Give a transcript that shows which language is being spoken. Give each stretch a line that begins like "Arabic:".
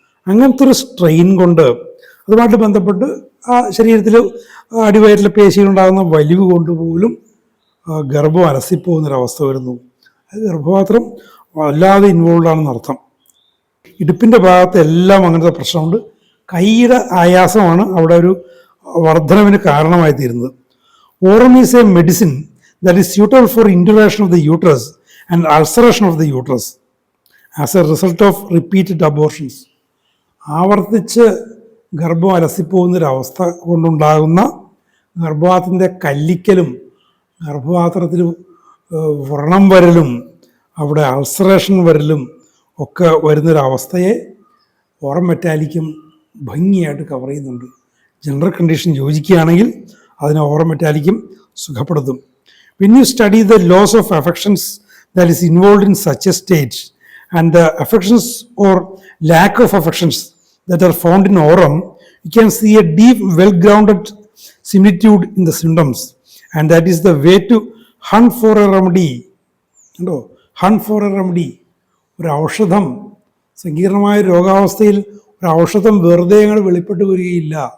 Malayalam: അങ്ങനത്തെ ഒരു സ്ട്രെയിൻ കൊണ്ട് അതുമായിട്ട് ബന്ധപ്പെട്ട് ആ ശരീരത്തിൽ അടിവയറ്റിലെ പേശിയിലുണ്ടാകുന്ന വലിവ് കൊണ്ടുപോലും ഗർഭം അലസിപ്പോകുന്നൊരവസ്ഥ വരുന്നു. അത് ഗർഭപാത്രം വല്ലാതെ ഇൻവോൾവ് ആണെന്ന് അർത്ഥം. ഇടുപ്പിൻ്റെ ഭാഗത്ത് എല്ലാം അങ്ങനത്തെ പ്രശ്നമുണ്ട്. കൈയുടെ ആയാസമാണ് അവിടെ ഒരു വർധനവിന് കാരണമായി തീരുന്നത്.
English: Aurum is a medicine that is suitable for induration of the uterus and ulceration of the uterus as a result of repeated abortions.
Malayalam: ആവർത്തിച്ച് ഗർഭം അലസിപ്പോകുന്നൊരവസ്ഥ കൊണ്ടുണ്ടാകുന്ന ഗർഭപാത്രത്തിൻ്റെ കല്ലിക്കലും ഗർഭപാത്രത്തിൽ വ്രണം വരലും അവിടെ അൾസറേഷൻ വരലും ഒക്കെ വരുന്നൊരവസ്ഥയെ ഓറം മെറ്റാലിക്കും ഭംഗിയായിട്ട് കവർ ചെയ്യുന്നുണ്ട്. ജനറൽ കണ്ടീഷൻ യോജിക്കുകയാണെങ്കിൽ അതിനെ aurum മെറ്റാലിക്കും സുഖപ്പെടുത്തും.
English: When you study the loss of affections that is involved in such a stage and the affections or lack of affections that are found in aurum, you can see a deep, well-grounded similitude in the symptoms, and that is the way to hunt for a remedy. Hunt for a remedy.
Malayalam: ഒരു ഔഷധം, സങ്കീർണമായ രോഗാവസ്ഥയിൽ ഒരു ഔഷധം വെറുതെ ഞങ്ങൾ വെളിപ്പെട്ട് വരികയില്ല.